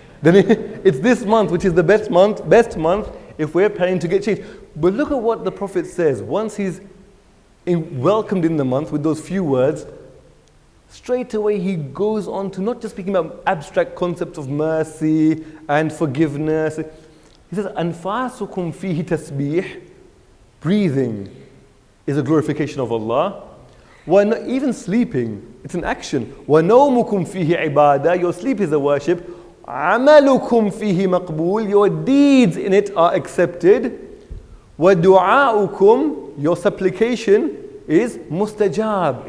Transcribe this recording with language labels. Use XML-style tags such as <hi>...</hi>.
<en>Then it's this month, which is the best month if we're planning to get change. But look at what the Prophet says. Once he's welcomed in the month with those few words, straight away he goes on to not just speaking about abstract concepts of mercy and forgiveness. He says,</en> <ar>أَنفَاسُكُمْ فِيهِ تَسْبِيحٌ.</ar> <en>Breathing is a glorification of Allah. Even sleeping, it's an action.</en> <ar>وَنَوْمُكُمْ فِيهِ عِبَادَةٌ.</ar> <en>Your sleep is a worship.</en> <ar>عَمَلُكُمْ فِيهِ مَقْبُولٌ.</ar> <en>Your deeds in it are accepted.</en> <ar>وَدُعَاؤُكُمْ.</ar> <en>Your supplication is mustajab.</en>